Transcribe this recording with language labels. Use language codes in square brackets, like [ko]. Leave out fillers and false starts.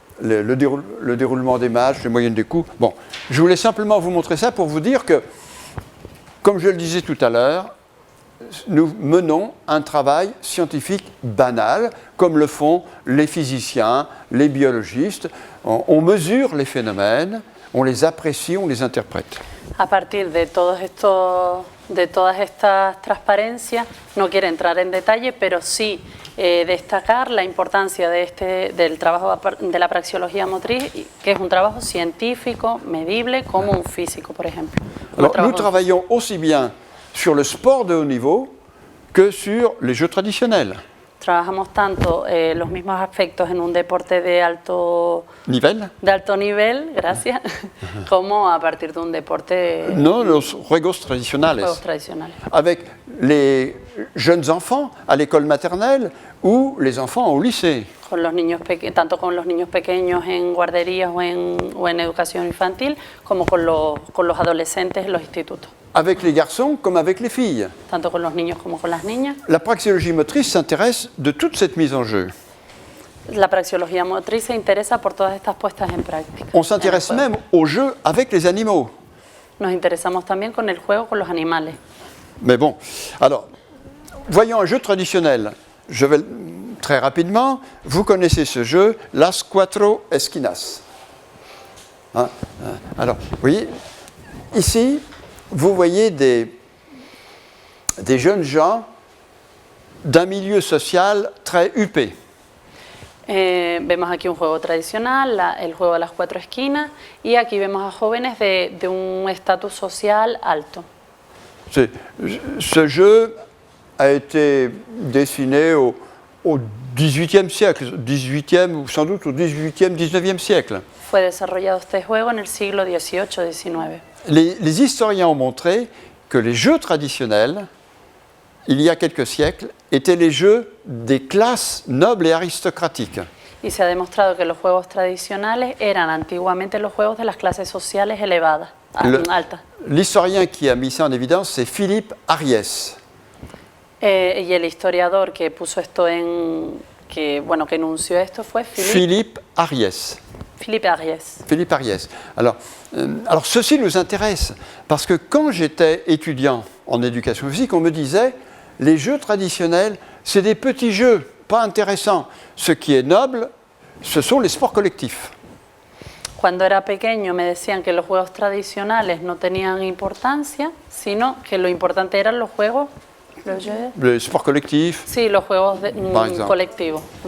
[fr] Le déroulement des matchs, les moyennes des coups. Bon, je voulais simplement vous montrer ça pour vous dire que, comme je le disais tout à l'heure, nous menons un travail scientifique banal, comme le font les physiciens, les biologistes. On mesure les phénomènes, on les apprécie, on les interprète. [es] A partir de todas estas transparencias, no quiero entrar en detalle, pero sí destacar la importancia del trabajo de la praxeología motriz, que es un trabajo científico, medible, como un físico, por ejemplo. [fr] Alors, nous travaillons aussi bien sur le sport de haut niveau que sur les jeux traditionnels. [es] Trabajamos tanto los mismos aspectos en un deporte de alto nivel, gracias, como a partir de un deporte... No, los juegos tradicionales. [fr] Avec les jeunes enfants à l'école maternelle ou les enfants au lycée. [es] Con los niños tanto con los niños pequeños en guarderías o en educación infantil, como con los adolescentes en los institutos. [fr] Avec les garçons comme avec les filles. [es] Tanto con los niños como con las niñas. [fr] La praxéologie motrice s'intéresse de toute cette mise en jeu. [es] La praxeología motriz se interesa por todas estas puestas en práctica. [fr] On s'intéresse même au jeu avec les animaux. [es] Nos interesamos también con el juego con los animales. [fr] Mais bon, alors, voyons un jeu traditionnel. Je vais très rapidement, vous connaissez ce jeu, Las Cuatro Esquinas. Hein? Alors, vous voyez, ici, vous voyez des jeunes gens d'un milieu social très huppé. [es] Vemos aquí un juego tradicional, el juego de las cuatro esquinas, y aquí vemos a jóvenes de un estatus social alto. [fr] Ce jeu a été dessiné au XVIIIe siècle, 18e ou sans doute au XVIIIe, XIXe siècle. [es] Fue desarrollado este juego en el siglo XVIII, XIX. [fr] Les historiens ont montré que les jeux traditionnels, il y a quelques siècles, étaient les jeux des classes nobles et aristocratiques. [es] Y se ha demostrado que los juegos tradicionales eran antiguamente los juegos de las clases sociales elevadas, altas. [fr] L'historien qui a mis ça en évidence, c'est Philippe Ariès. [es] Y el historiador que puso esto que enunció esto fue Philippe Ariès. Philippe Ariès. Philippe Ariès. [fr] Alors, ceci nous intéresse, parce que quand j'étais étudiant en éducation physique, on me disait, les jeux traditionnels, c'est des petits jeux, pas intéressants. Ce qui est noble, ce sont les sports collectifs. [es] Cuando era pequeño me decían que los juegos tradicionales no tenían importancia, sino que lo importante eran los juegos... [fr] Les sports collectifs. [es] Sí, los juegos colectivos.